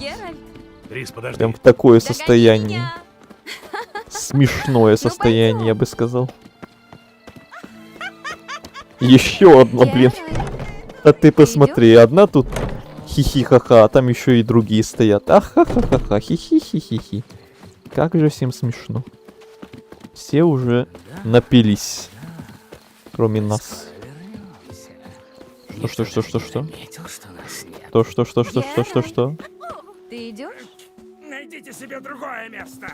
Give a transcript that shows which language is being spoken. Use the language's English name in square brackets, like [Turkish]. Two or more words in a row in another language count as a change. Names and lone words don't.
[Russian] Трис, подожди. Прям в такое состояние. Смешное состояние, я бы сказал. Еще одна, блин. А ты посмотри, одна тут хихи-ха-ха, а там еще и другие стоят. Ахахахаха, хихи-хи-хи-хи. Как же всем смешно. Все уже напились. Кроме нас. Что? Что? Ты идешь? Найдите себе другое место.